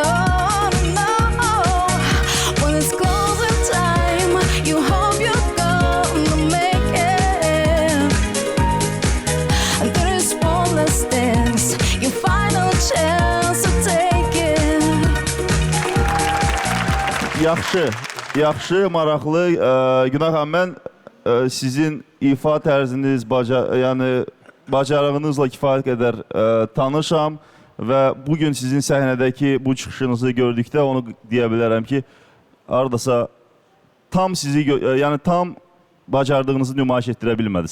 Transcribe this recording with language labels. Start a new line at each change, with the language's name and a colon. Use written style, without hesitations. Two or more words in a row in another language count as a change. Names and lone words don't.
English: Oh no. When it's closing time, you hope you're gonna make it. There is one last dance, your final chance to take it.
Azerbaijani: Yaxşı, maraqlı. Günah xanım, mən sizin ifa tərziniz, yəni bacarığınızla kifayət qədər tanışam və bugün sizin səhnədəki bu çıxışınızı gördükdə onu deyə bilərəm ki, hardasa tam yəni tam bacardığınızı nümayiş etdirə bilmədiniz.